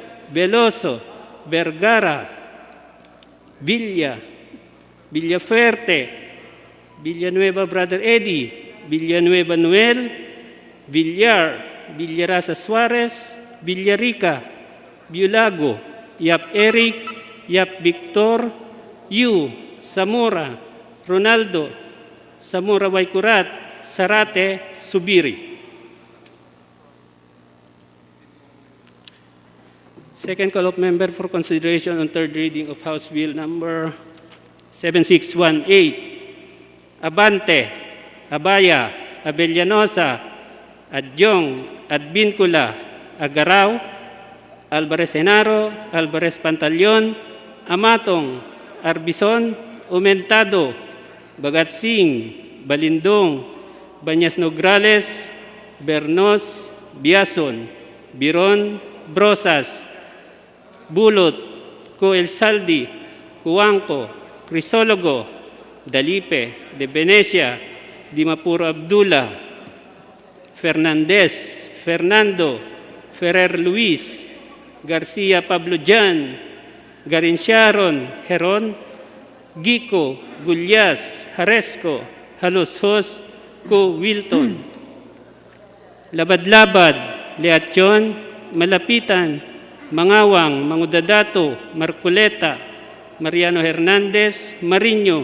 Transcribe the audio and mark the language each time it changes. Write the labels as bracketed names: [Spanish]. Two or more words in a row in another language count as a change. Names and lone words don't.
[English] Veloso, Vergara, Villa, Villafuerte, Villanueva Brother Eddie, Villanueva Noel, Villar, Villarasa Suarez, Villarica, Biulago, Yap Eric, Yap Victor, Yu, Zamora, Ronaldo, Zamora Waikurat, Sarate, Subiri. Second call of member for consideration on third reading of House Bill number 7618. Abante, Abaya, Abellanosa, Adyong, Adbincula, Agaraw, Alvarez Henaro, Alvarez Pantaleon, Amatong, Arbison, Umentado, Bagatsing, Balindong, Banyas Nograles, Bernos, Biason, Biron, Brosas, Bulot, Coel Saldi, Cuangco, Crisologo, Dalipe, De Venecia, Dimapuro Abdullah, Fernandez, Fernando, Ferrer Luis, Garcia Pablo Jan, Garin Sharon, Heron, Gico, Gulyas, Haresco, Halushos, Ko Wilton, Labad-Labad, Leachon, Malapitan, Mangawang, Mangudadato, Marculeta, Mariano Hernandez, Mariño,